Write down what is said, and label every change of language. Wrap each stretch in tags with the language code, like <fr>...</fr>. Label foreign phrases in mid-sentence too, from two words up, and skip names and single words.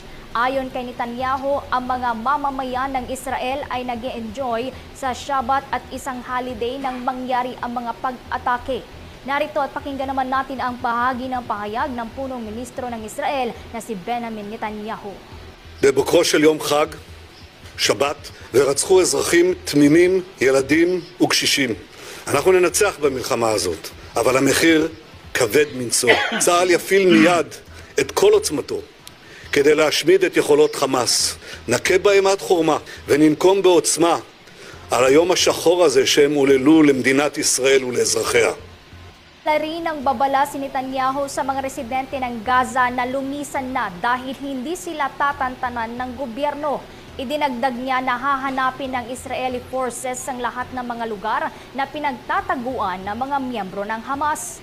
<tl>Ayon kay Netanyahu, ang mga mamamayan ng Israel ay nag-e-enjoy sa Shabbat at isang holiday nang mangyari ang mga pag-atake. Narito at pakinggan naman natin ang bahagi ng pahayag ng punong ministro ng Israel na si Benjamin Netanyahu.</tl> <he>בבוקרו של יום חג, שבת, ורצחו אזרחים תמימים, ילדים וקשישים. אנחנו ננצח במלחמה הזאת, אבל המחיר כבד מנשוא. צה"ל יפעיל מיד את כל עוצמתו כדי להשמיד את יכולות חמאס. נכה בהם עד חורמה וננקום בעוצמה על היום השחור הזה שהם עוללו למדינת ישראל ולאזרחיה.</he> <tl>Rin ang babala si Netanyahu sa mga residente ng Gaza na lumisan na dahil hindi sila tatantanan ng gobyerno. Idinagdag niya na hahanapin ng</tl> <en>Israeli forces</en> <tl>ang lahat ng mga lugar na pinagtataguan ng mga miyembro ng Hamas.</tl>